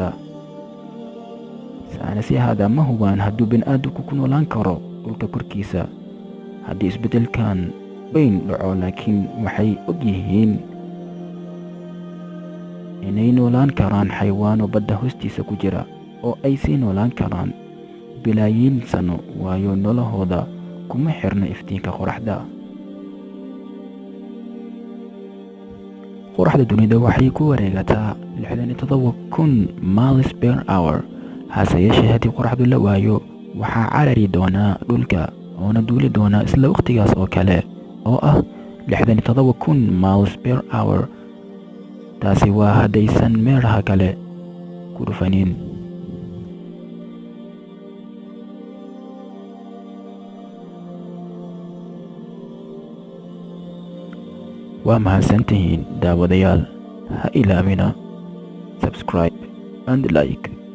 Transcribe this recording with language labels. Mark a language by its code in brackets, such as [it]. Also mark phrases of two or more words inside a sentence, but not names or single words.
[so] saynisyahanada ma hubaan hadduu bini'aadamku ku noolaan karo dhulka korkiisa haddii isbeddelkan weyn dhaco, laakiin waxay og yihiin inay noolaan karaan xayawaano badda hoostiisa ku jira oo ay sii noolaan karaan bilaayiin sano, waayo nolohooda kuma xirna iftiinka qoraxda. qoraxda dunida waxay ku wareegataa 67,000 [en] miles per hour. [so] hase yeeshee haddii qoraxdu la waayo waxaa carari doonaa dhulka oona duuli doonaa isla waqtigaas oo kale oo ah 67,000 [en] miles per hour. [so] taasi waa haddaysan meeraha kale ku dhufanin. waa mahadsantihiin daawadayaal, ha ilaamina [en] subscribe and like.